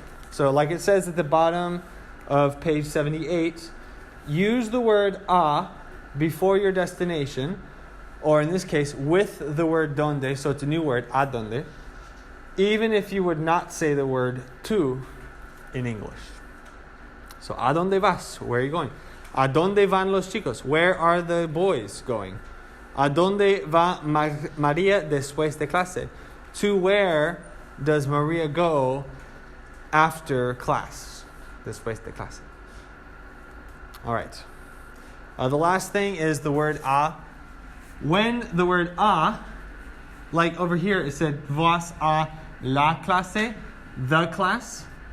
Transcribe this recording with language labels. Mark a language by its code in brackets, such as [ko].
[en] So like it says at the bottom of page 78, use the word a before your destination, or in this case, with the word dónde, so it's a new word, a dónde, even if you would not say the word to in English. [es] So, ¿a dónde vas? [en] Where are you going? [es] ¿A dónde van los chicos? [en] Where are the boys going? [es] ¿A dónde va María después de clase? [en] To where does Maria go after class? [es] Después de clase. [en] All right. The last thing is the word a. When the word a, like over here it said [es] vas a la clase, [en] the class.